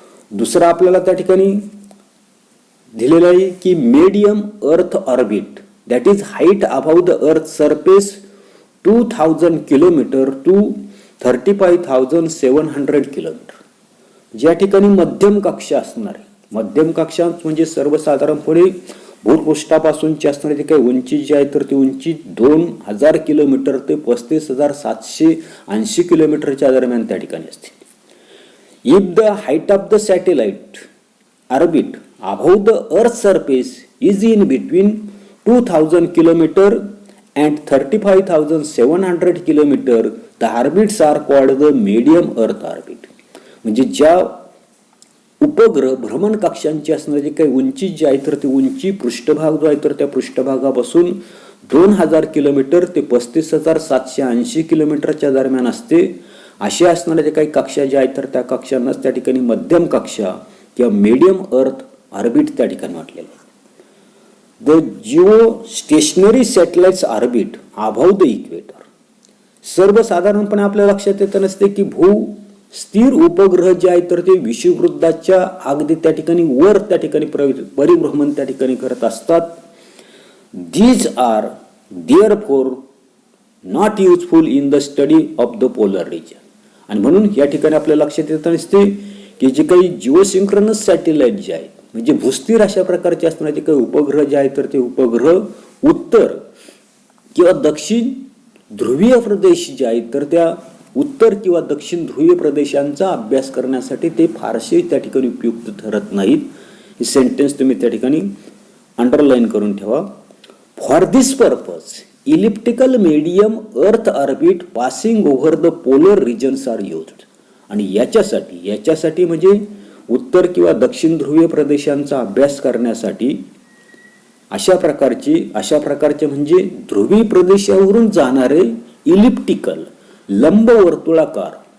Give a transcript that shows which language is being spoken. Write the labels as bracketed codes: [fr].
[mr] दुसरा आपल्याला त्या ठिकाणी दिलेला आहे की [en] Medium earth orbit that is height above the earth surface 2000 kilometre to 35,700 kilometre. [mr] ज्या ठिकाणी मध्यम कक्षा असणार आहे. मध्यम कक्षा म्हणजे सर्वसाधारणपणे भूपृष्ठापासूनची असणारी जी काही उंची जी आहे तर ती उंची 2000 किलोमीटर ते 35,780 किलोमीटरच्या दरम्यान त्या ठिकाणी असते. [en] If the height of the satellite orbit above the Earth's surface is in between 2000 km and 35,700 km, the orbits are called the medium Earth orbit. [mr] म्हणजे ज्या उपग्रह भ्रमण कक्षांची असणारी जी काही उंची जी आहे तर ती उंची पृष्ठभाग जो आहे तर त्या पृष्ठभागापासून 2000 किलोमीटर ते 35,780 किलोमीटरच्या दरम्यान असते. असे असणारे जे काही कक्षा ज्या आहेत तर त्या कक्षांनाच त्या ठिकाणी मध्यम कक्षा किंवा मीडियम अर्थ ऑर्बिट त्या ठिकाणी म्हटलेलं आहे. [en] The geostationary satellites orbit above the equator. [mr] सर्वसाधारणपणे आपल्या लक्षात येत नसते की भू स्थिर उपग्रह जे आहेत तर ते विषुववृत्ताच्या अगदी त्या ठिकाणी वर त्या ठिकाणी परिभ्रमण त्या ठिकाणी करत असतात. [en] These are therefore not useful in the study of the polar region. [mr] आणि म्हणून या ठिकाणी आपल्या लक्षात येत नसते की जे काही जिओसिंक्रोनस सॅटेलाइट जे आहेत म्हणजे भूस्थिर अशा प्रकारचे असणारे जे काही उपग्रह जे आहेत तर ते उपग्रह उत्तर किंवा दक्षिण ध्रुवीय प्रदेश जे आहेत तर त्या उत्तर किंवा दक्षिण ध्रुवीय प्रदेशांचा अभ्यास करण्यासाठी ते फारसे त्या ठिकाणी उपयुक्त ठरत नाहीत. हे सेंटेन्स तुम्ही त्या ठिकाणी अंडरलाईन करून ठेवा. [en] For this purpose elliptical medium earth orbit passing over the polar regions are used. [mr] आणि याच्यासाठी म्हणजे उत्तर किंवा दक्षिण ध्रुवीय प्रदेशांचा अभ्यास करण्यासाठी अशा प्रकारचे म्हणजे ध्रुवीय प्रदेशावरून जाणारे इलिप्टिकल लंबवर्तुळाकार.